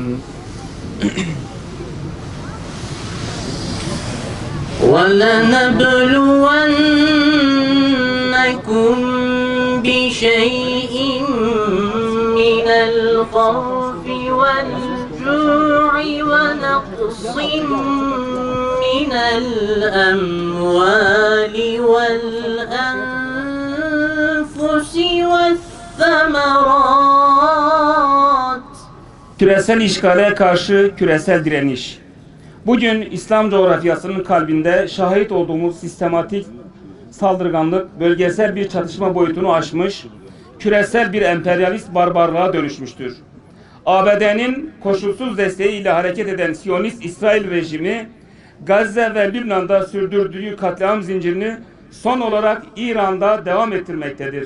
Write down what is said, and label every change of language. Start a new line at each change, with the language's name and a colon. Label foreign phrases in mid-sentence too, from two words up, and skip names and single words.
Arabic: ولنبلونكم بشيء من الخوف والجوع ونقص من الأموال والأنفس والثمرات.
Turkish: Küresel işgale karşı küresel direniş. Bugün İslam coğrafyasının kalbinde şahit olduğumuz sistematik saldırganlık bölgesel bir çatışma boyutunu aşmış, küresel bir emperyalist barbarlığa dönüşmüştür. ABD'nin koşulsuz desteğiyle hareket eden Siyonist İsrail rejimi, Gazze ve Lübnan'da sürdürdüğü katliam zincirini son olarak İran'da devam ettirmektedir.